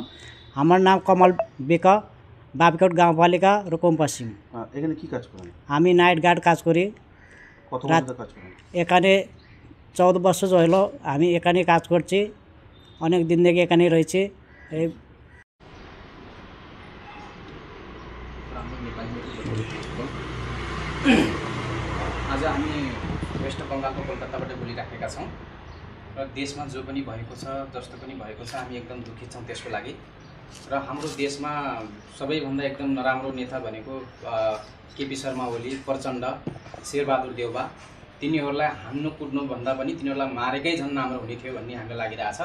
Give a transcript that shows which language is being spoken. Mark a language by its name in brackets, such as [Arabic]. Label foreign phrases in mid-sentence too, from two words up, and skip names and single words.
[Bangla] আমার নাম কমল বিকা, বাবিকট গাঁওপালিকা, রুকুম পশ্চিম। এখানে কি কাজ করেন? আমি নাইট গার্ড কাজ করি। কত বছর ধরে কাজ করেন? এখানে 14 বছর হলো আমি এখানে কাজ করছি, অনেক দিন থেকে এখানে রয়েছি। এই [Nepali] आज हामी वेस्ट बङ्गालको कोलकाताबाट बोलिराखेका छौँ र देशमा जो पनि भएको छ, जस्तो पनि भएको छ, हामी एकदम दुखित छौँ त्यसको लागि। र हाम्रो देशमा सबैभन्दा एकदम नराम्रो नेता भनेको केपी शर्मा ओली, प्रचण्ड, शेरबहादुर देउवा, तिनीहरूलाई हान्नु कुट्नुभन्दा पनि तिनीहरूलाई मारेकै झन् राम्रो हुने थियो भन्ने हामीलाई लागिरहेछ।